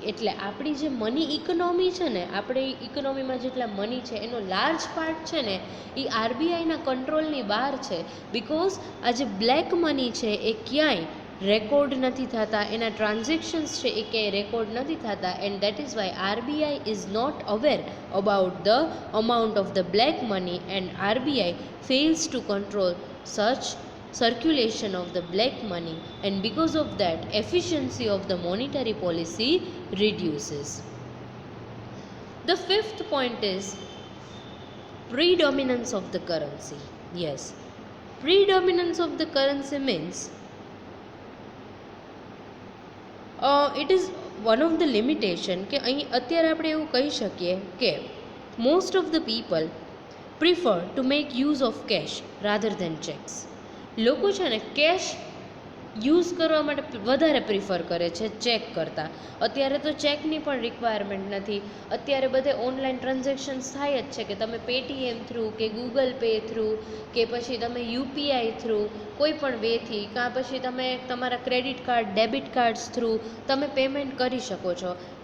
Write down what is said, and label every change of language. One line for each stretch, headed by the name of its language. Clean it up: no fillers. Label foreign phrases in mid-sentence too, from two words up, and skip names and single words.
Gujarati: એટલે આપણી જે
English: money economy
Gujarati: છે ને આપણી ઇકોનોમીમાં જેટલા મની છે એનો
English: large part
Gujarati: છે ને એ આરબીઆઈના કંટ્રોલની બહાર છે. બિકોઝ આ જે
English: black money
Gujarati: છે એ ક્યાંય રેકોર્ડ નથી થતા, એના ટ્રાન્ઝેક્શન્સ છે એ ક્યાંય રેકોર્ડ નથી થતા.
English: and that is why RBI is not aware about the amount of the black money and RBI fails to control such circulation of the black money, and because of that efficiency of the monetary policy reduces. The fifth point is predominance of the currency. Yes, predominance of the currency means it is one of the limitation
Gujarati: કે અહીં અત્યારે આપણે એવું કહી શકીએ કે
English: most of the people prefer to make use of cash rather than checks.
Gujarati: લોકો છે ને
English: cash use
Gujarati: કરવા માટે વધારે પ્રિફર કરે છે ચેક કરતાં. અત્યારે તો ચેકની પણ રિક્વાયરમેન્ટ નથી. અત્યારે બધે
English: online transactions
Gujarati: થાય જ છે કે તમે પેટીએમ થ્રુ કે ગૂગલ પે થ્રુ કે પછી તમે યુપીઆઈ થ્રુ કોઈ પણ વેથી કાં પછી તમે તમારા
English: credit card debit cards through
Gujarati: તમે પેમેન્ટ કરી શકો છો.